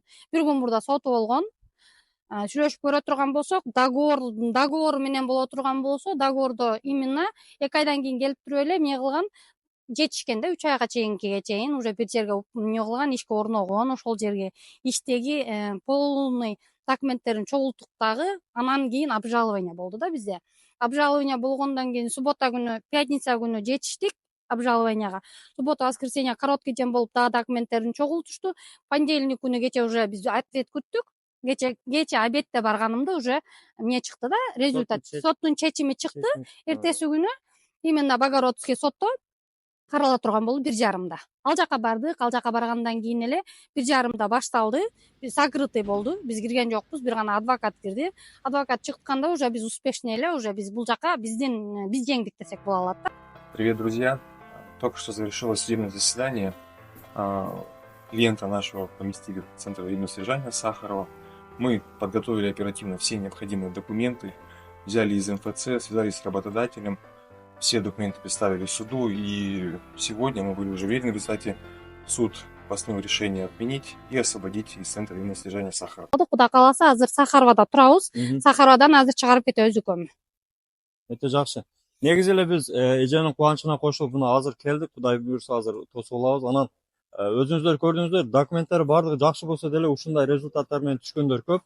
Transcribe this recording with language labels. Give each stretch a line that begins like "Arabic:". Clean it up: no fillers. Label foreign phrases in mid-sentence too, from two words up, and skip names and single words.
Kyrgyz: Бир күн мурда соту болгон. Сүйлөшүп көрө турган болсок, договор менен боло турган болсо, договордо именно 2 айдан кийин келип туруп эле эмне кылган, жетишкен да 3 айга чейин уже бир жерге эмне кылган, ишке орногон, ошол жерге иштеги полный документтерин чогулттук дагы. Анан кийин обжалование болду да бизде. Обжалование болгондон кийин суббота күнү, пятница күнү жетиштик обжалованияга.
Russian: Суббота, воскресенье короткий день
Kyrgyz: болуп дагы документтерин чогултушту. Понедельник күнү кече уже биз ответ күттүк. Кече обедте барганымда уже эмне чыкты да, результат, соттун чечими чыкты. Эртеси күнү именно Богородский сотто карала турган болду 1:30. Ал жака бардык, ал жака баргандан кийин эле 1:30 башталды. Биз закрытый болду. Биз кирген жокпуз, бир гана адвокат кирди. Адвокат чыкканда уже биз успешный эле, уже биз бул жака биз жеңдик десек боло алат да.
Russian: Привет, друзья! Только что завершилось судебное заседание. Клиента нашего поместили в Центр временного содержания Сахарова. Мы подготовили оперативно все необходимые документы, взяли из МФЦ, связались с работодателем, все документы представили суду, и сегодня мы были уже уверены в результате, суд постановил решение отменить и освободить из Центра временного содержания Сахарова.
Kyrgyz: Кудай кааласа азыр Сахаровада турабыз. Сахаровадан азыр чыгарып кетебиз өкөм. Өтө жакшы. Негизи эле биз эженин кубанычына кошулуп мына азыр келдик. Кудай буюрса азыр тосуп алабыз. Анан өзүңүздөр көрдүңүздөр, документтер бардыгы жакшы болсо деле ушундай результаттар менен түшкөндөр көп.